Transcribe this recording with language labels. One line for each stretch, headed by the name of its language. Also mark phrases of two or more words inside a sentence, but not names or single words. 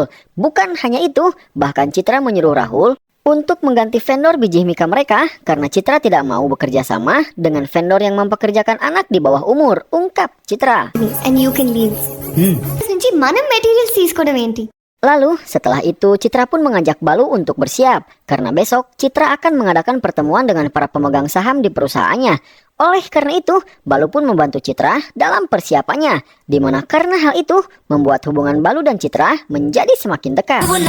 Indonesian: Bukan hanya itu, bahkan Citra menyuruh Rahul untuk mengganti vendor biji mika mereka karena Citra tidak mau bekerja sama dengan vendor yang mempekerjakan anak di bawah umur, ungkap Citra.
English: and you can leave.
Telugu: నుంచి మనం మెటీరియల్స్ తీసుకోవడం ఏంటి?
Indonesian: Lalu setelah itu Citra pun mengajak Balu untuk bersiap karena besok Citra akan mengadakan pertemuan dengan para pemegang saham di perusahaannya. Oleh karena itu, Balu pun membantu Citra dalam persiapannya, di mana karena hal itu membuat hubungan Balu dan Citra menjadi semakin dekat.